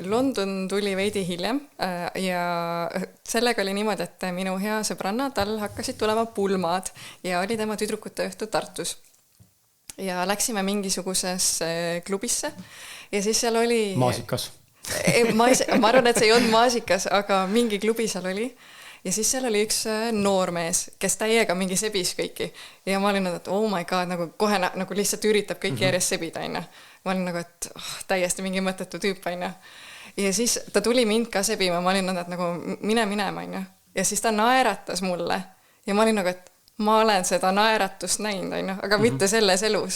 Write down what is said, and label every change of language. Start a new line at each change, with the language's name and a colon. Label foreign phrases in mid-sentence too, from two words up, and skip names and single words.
Estonian: London tuli veidi hiljem ja sellega oli niimoodi, et minu hea sõbranna, tal hakkasid tulema pulmad ja oli tema tüdrukute õhtu Tartus. Ja läksime mingisugusesse klubisse ja siis seal oli... Maasikas. Ma arvan, et see ei olnud Maasikas, aga mingi klubi seal oli. Ja siis seal oli üks noormees, kes täiega mingi sebis kõiki. Ja ma olin, et
English: oh my god,
Estonian: nagu kohe nagu lihtsalt üritab kõiki järjest sebida, aina. Ma olin nagu, et täiesti mingi mõttetu tüüp, aina. Ja siis ta tuli mind ka sebima, ma olin, et nagu mine, aina. Ja siis ta naeratas mulle. Ja ma olin nagu, et ma olen seda naeratust näinud, aina, aga mitte selles elus.